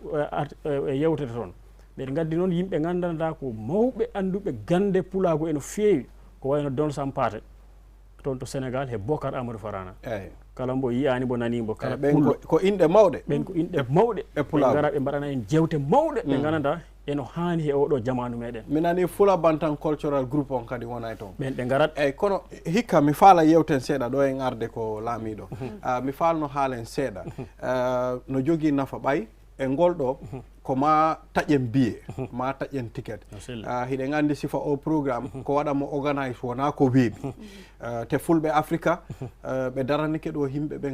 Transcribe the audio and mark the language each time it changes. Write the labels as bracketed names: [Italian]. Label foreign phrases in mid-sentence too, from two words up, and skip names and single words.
[Fula] yewtete toon ɓeɗe gaddi noon yimɓe gandanta ko mawɓe anduɓe gande pulago eno feewi ko wayno Don Sampate toon to Sénégal he Bocar Amadou Farana kala mbo yiyani mbo nanimbo kala ɓen ko inɗe mawɗe ɓen ko inɗe mawɗe ɓe gara ɓe mbaɗana en jewte mawɗe ɓe gananta eno hani e oɗo jamanu meɗen mi nani Fula Bantan cultural group on kadi wonay toon ɓen ɓe garat eyyi kono hikka mi faala yewten seeɗa ɗo en arde ko laamiɗo mi falno haalen seeɗa no jogui nafa ɓay e ngol ɗo ko ma taƴen biye ma taƴen ticket hiɗen andi sifa o programme ko waɗamo organise wona ko weeɓi te fulɓe africa ɓe daranike ɗo yimɓe ɓen